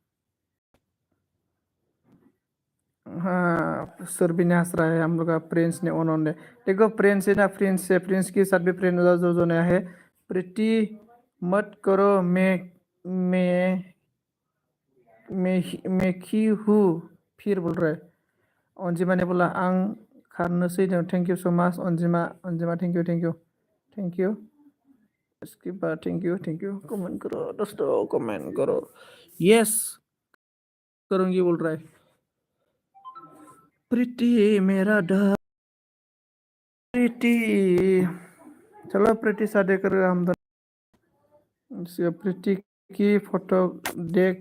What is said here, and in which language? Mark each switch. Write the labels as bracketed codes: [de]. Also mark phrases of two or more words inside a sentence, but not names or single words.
[hi] हाँ सुरभि ने हंस रहा है हम लोग का प्रिंस ने उन्होंने देखो प्रिंस है ना प्रिंस के साथ भी फ्रेंड हो जाओ जो नया है प्रीति मत करो मैं मैं की हूँ फिर बोल रहा है अंजिमा ने बोला [brx] आं खारनोसै [en] thank you so much [hi] अंजिमा [en] thank you [hi] इसके बाद [en] thank you [hi] कमेंट करो दोस्तों कमेंट करो यस करूंगी बोल रहा है प्रीति मेरा प्रीति चलो प्रीति शादी कर हम प्रीति की फोटो देख